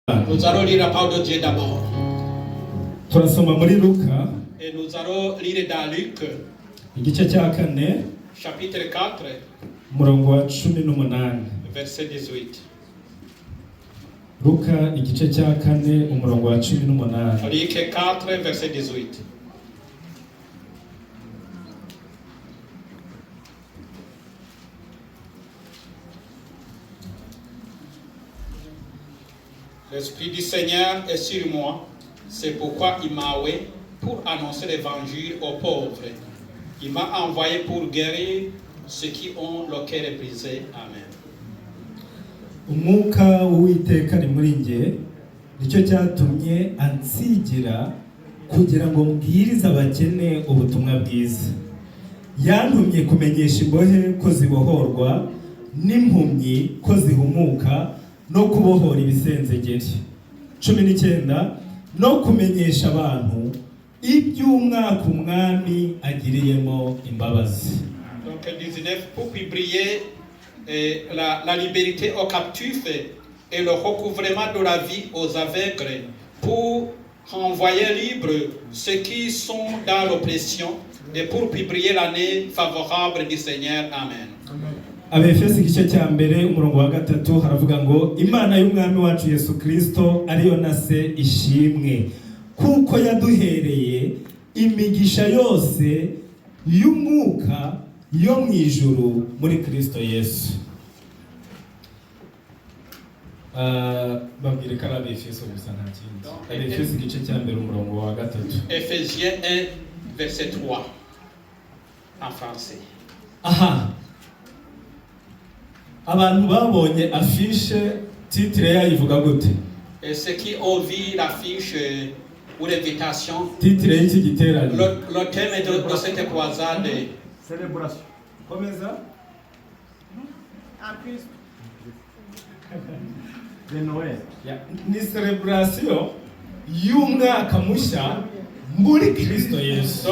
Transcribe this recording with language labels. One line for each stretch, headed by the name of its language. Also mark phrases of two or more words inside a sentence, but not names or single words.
French: Nous allons lire la parole de Dieu d'abord.
Kinyarwanda: turasoma muri Luka
French: Et nous allons lire dans Luc,
Kinyarwanda: igice cya kane
French: chapitre 4,
Kinyarwanda: umurongo wa 18.
French: verset 18.
Kinyarwanda: Luka igice cya kane umurongo wa 18.
French: Luc 4, verset 18. L'Esprit du Seigneur est sur moi, c'est pourquoi il m'a envoyé pour annoncer l'évangile aux pauvres. Il m'a envoyé pour guérir ceux qui ont le cœur brisé. Amen.
Kinyarwanda: Umwuka w'Uwiteka ari muri nge, nicyo cyatumye ansigira kugira ngo mbwirize abakene ubutumwa bwiza. Yantumye kumenyesha imbohe ko zibohorwa n'impumyi ko zihumuka no kubohora ibisenzegeri. 19 no kumenyesha abantu iby'umwaka umwami agiriyemo imbabazi.
French: Donc 19 pour publier la liberté aux captifs et le recouvrement de la vie aux aveugles, pour renvoyer libres ceux qui sont dans l'oppression et pour publier l'année favorable du Seigneur. Amen.
Kinyarwanda: Abefesi igice cya mbere umurongo wa 3 haravuga ngo Imana y'umwami wacu Yesu Kristo ariyo na se ishimwe kuko yaduhereye imigisha yose y'umwuka yo mu ijuru muri Kristo Yesu. Babwire ko ari Abefesi gusa nta kindi. Abefesi igice cya mbere umurongo wa 3.
French: Ephésiens 1 verset 3 en français.
Kinyarwanda: Aha, abantu babonye affiche titre yayivuga gute?
French: Et ceux qui ont vu l'affiche ou l'invitation,
Kinyarwanda: Titre y'iki giterane.
French: le thème de cette croisade, Célébration.
Kinyarwanda: Komeza.
French: En plus de Noël.
Kinyarwanda: Ni celebration y'umwaka mushya muri Kristo Yesu.